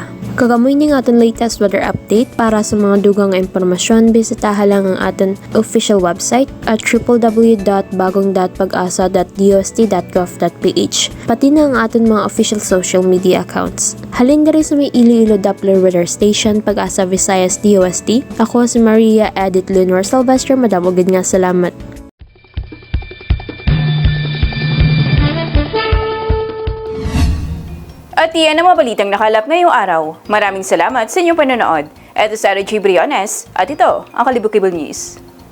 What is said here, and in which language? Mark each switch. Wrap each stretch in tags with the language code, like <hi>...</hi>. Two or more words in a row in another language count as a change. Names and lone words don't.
<hil>Kagamoy ni nga aton latest weather update. Para sa mga dugang nga impormasyon, bisitaha lang ang aton</hil> <en>official website</en> <hil>at www.bagong.pagasa.dost.gov.ph, pati na ang aton mga</hil> <en>official social media accounts.</en> <hil>Halin diri sa may Iloilo Doppler Weather Station, Pag-asa Visayas DOST. Ako si Maria Edith Leonor Silvestre. Madamogid nga salamat.</hil> <tl>At iyan ang mga balitang nakalap ngayong araw. Maraming salamat sa inyong panonood. Ito si Sarah G. Briones at ito ang Kalibukibol News.</tl>